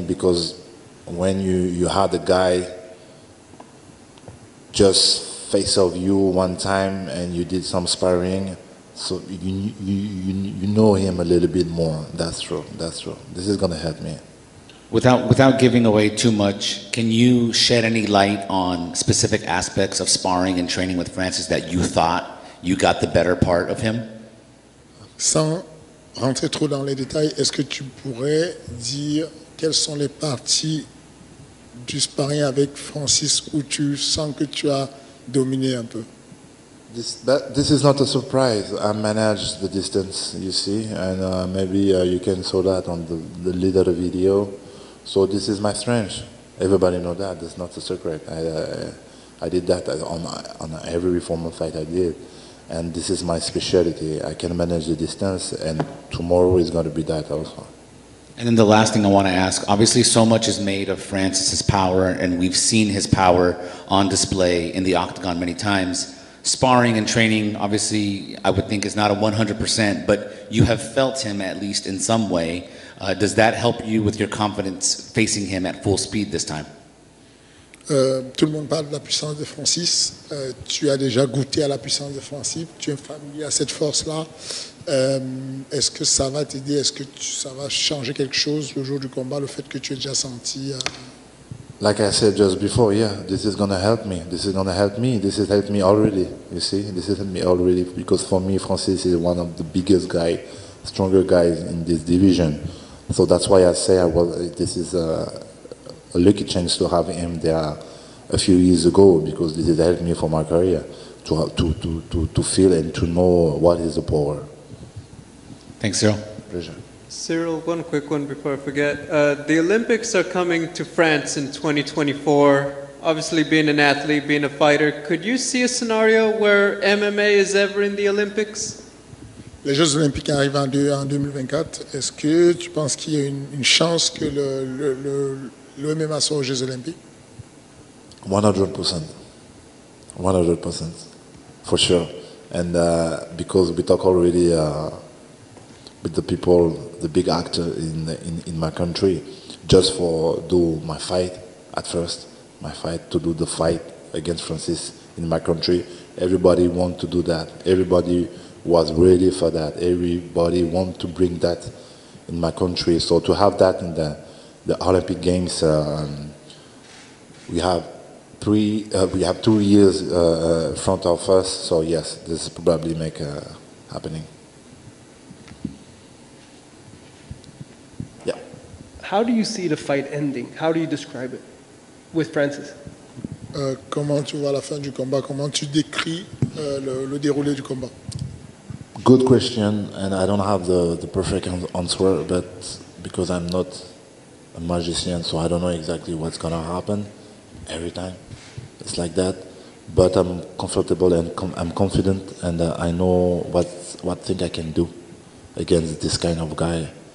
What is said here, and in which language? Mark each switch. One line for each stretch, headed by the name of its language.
English: Because when you had a guy just face off you one time and you did some sparring, so you know him a little bit more. That's true. This is gonna help me. Without giving away too much, can you shed any light on specific aspects of sparring and training with Francis that you thought you got the better part of him?
French: Sans rentrer trop dans les détails, est-ce que tu pourrais dire quelles sont les parties du sparring avec Francis où tu sens que tu as dominé un peu?
English: This is not a surprise. I managed the distance, you see, and maybe you can saw that on the leader video. So this is my strength. Everybody know that. That's not a secret. I did that on every formal fight I did, and this is my specialty. I can manage the distance, and tomorrow is going to be that also. And then the last thing I want to ask, obviously so much is made of Francis's power, and we've seen his power on display in the octagon many times. Sparring and training, obviously, I would think is not a 100%, but you have felt him at least in some way. Does that help you with your confidence facing him at full speed this time?
French: Tout le monde parle de la puissance de Francis. Tu as déjà goûté à la puissance de Francis. Tu es familier à cette force-là. Est-ce que ça va t'aider? Est-ce que ça va changer quelque chose le jour du combat, le fait que tu aies déjà senti?
English: Like I said just before, yeah, this is gonna help me. This is gonna help me. This has helped me already. You see, this has helped me already because for me, Francis is one of the biggest guys, stronger guys in this division. So that's why I say this is a lucky chance to have him there a few years ago, because this has helped me for my career to feel and to know what is the power. Thanks, Ciryl. Pleasure. Ciryl, one quick one before I forget. The Olympics are coming to France in 2024. Obviously, being an athlete, being a fighter, could you see a scenario where MMA is ever in the Olympics?
French: Les Jeux Olympiques arrivent en 2024. Est-ce que tu penses qu'il y a une chance que le MMA soit aux Jeux Olympiques?
English: 100%. 100%. For sure. And because we talk already with the people, the big actor in my country, just for do my fight at first, to do the fight against Francis in my country. Everybody want to do that. Everybody was ready for that. Everybody want to bring that in my country. So to have that in the Olympic Games, we have 2 years front of us. So yes, this probably make happening. Yeah. How do you see the fight ending? How do you describe it with Francis?
French: Comment tu vois la fin du combat? Comment tu décris le déroulé du combat?
English: Good question, and I don't have the perfect answer, but because I'm not a magician, so I don't know exactly what's gonna happen every time. It's like that, but I'm comfortable and I'm confident, and I know what thing I can do against this kind of guy.